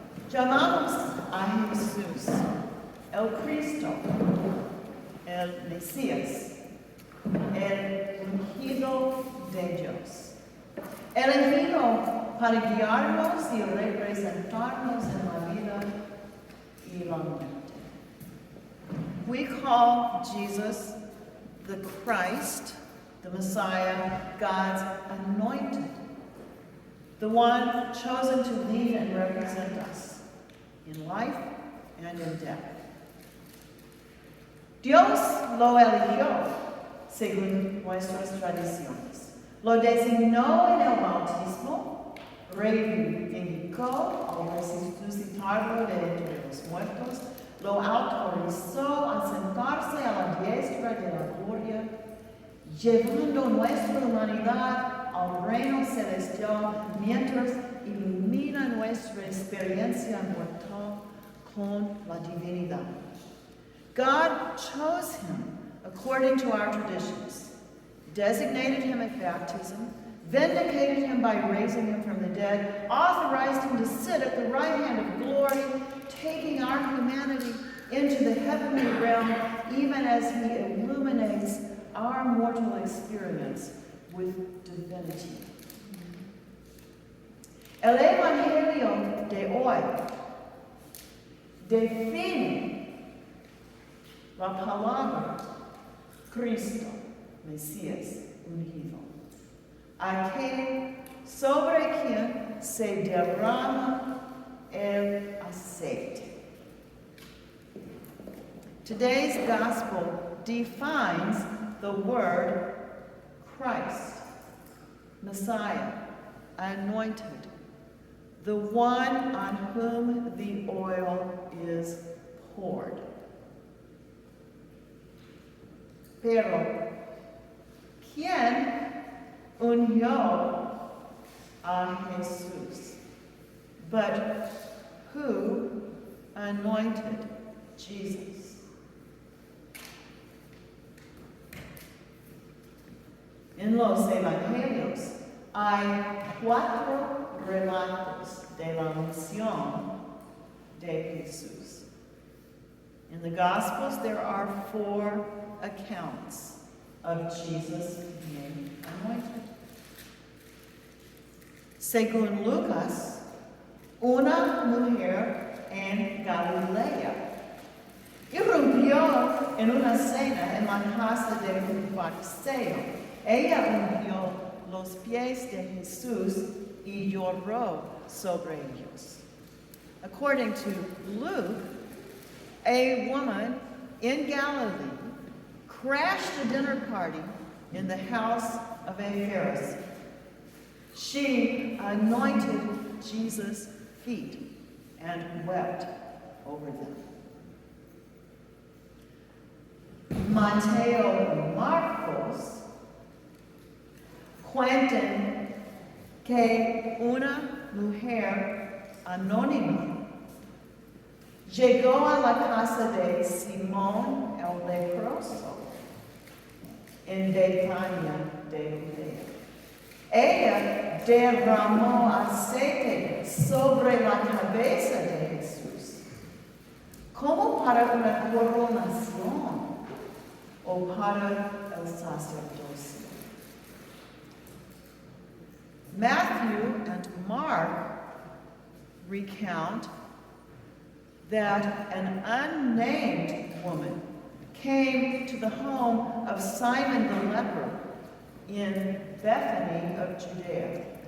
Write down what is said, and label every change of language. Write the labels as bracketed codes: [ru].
[es] Llamamos a Jesús, el Cristo, el Mesías, el ungido de Dios. Elegido para guiarnos y representarnos en la vida y la muerte. [en] We call Jesus the Christ, the Messiah, God's anointed, the one chosen to lead and represent us in life and in death. [es] Dios lo eligió según nuestras tradiciones. Lo designó en el bautismo, reivindicó al resucitarlo de entre los muertos, lo autorizó a sentarse a la diestra de la gloria, llevando nuestra humanidad al reino celestial mientras ilumina nuestra experiencia mortal con la divinidad. [en] God chose him according to our traditions, designated him at baptism, vindicated him by raising him from the dead, authorized him to sit at the right hand of glory, taking our humanity into the heavenly realm, even as he illuminates our mortal experience with divinity. [es] El Evangelio de hoy define la palabra Cristo, Mesías, ungido, aquel sobre quien se derrama el aceite. [en] Today's gospel defines the word Christ, Messiah, anointed, the one on whom the oil is poured. [es] Pero, ¿quién ungió a Jesús? [en] But who anointed Jesus? [es] En los evangelios hay 4 relatos de la misión de Jesús. [en] In the Gospels, there are 4 accounts of Jesus being anointed. [es] Según Lucas, una mujer en Galilea irrumpió en una cena en la casa de un fariseo. Ella ungió los pies de Jesús y lloró sobre ellos. [en] According to Luke, a woman in Galilee crashed a dinner party in the house of a Pharisee. She anointed Jesus' feet and wept over them. [es] Mateo y Marcos cuentan que una mujer anónima llegó a la casa de Simón el leproso en Betania de Judea. Ella derramó aceite sobre la cabeza de Jesús, como para una coronación o para el sacerdocio. [en] Matthew and Mark recount that an unnamed woman came to the home of Simon the leper in Bethany of Judea.